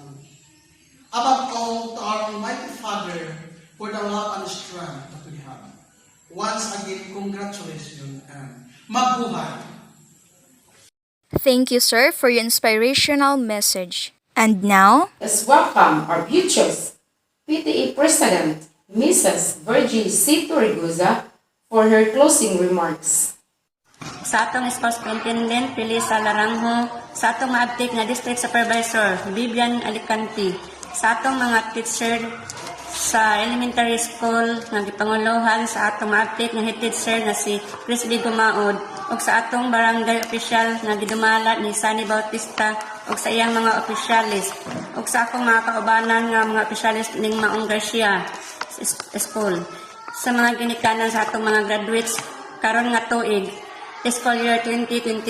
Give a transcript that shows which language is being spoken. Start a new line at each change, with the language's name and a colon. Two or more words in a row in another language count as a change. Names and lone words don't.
English: Above all, to our Almighty Father for the love and strength that we have. Once again, congratulations and mabuhay! Thank you, sir, for your inspirational message. And now, Let's welcome our futures PTA President, Mrs. Virgie C. Torregoza, for her closing remarks.
Cebuano: Sa atong School Superintendent, Felisa Larangho, sa atong maabtik na District Supervisor, Vivian Alicante, sa atong mga teacher sa elementary school nga gipanguluhan sa atong maabtik nga head teacher nga si Chris B. Gumaod, ug sa atong barangay official nga gidumala ni Sunny Bautista ug sa iyang mga opisyalis, ug sa akong mga kaubanan nga mga opisyalis ning Maong Garcia School, sa mga ginikanan sa atong mga graduates karon nga tuig School Year 2021.